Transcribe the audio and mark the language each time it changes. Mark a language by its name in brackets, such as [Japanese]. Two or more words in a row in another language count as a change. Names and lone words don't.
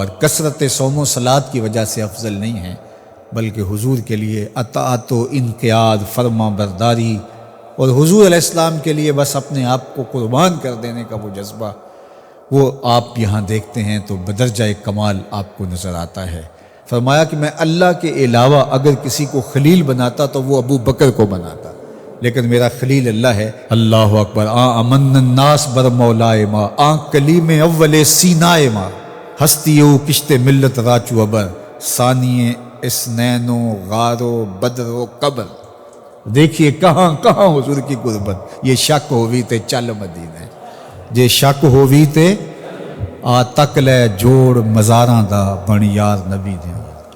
[Urdu] کثرت صوم و صلات کی وجہ سے افضل نہیں ہے، بلکہ حضور کے لیے اطاعت و انقیاد، فرما برداری، اور حضور علیہ السلام کے لیے بس اپنے آپ کو قربان کر دینے کا وہ جذبہ، وہ آپ یہاں دیکھتے ہیں تو بدرجہ کمال آپ کو نظر آتا ہے. فرمایا کہ میں اللہ کے علاوہ اگر کسی کو خلیل بناتا تو وہ ابو بکر کو بناتا، لیکن میرا خلیل اللہ ہے. [Arabic] اللہ اکبر. [Persian] امن الناس بر مولائے ما، کلیم اول سینائے ما، ہستیو کشت ملت راچو ابر، ثانی اسنین و غار و بدر و قبر. [Urdu] دیکھیے کہاں کہاں حضور کی قربت. [Punjabi] یہ شک ہووی تے چل مدینے، جے شک ہووی تے آ تک لے جوڑ مزاراں دا بن یار نبی دیاں.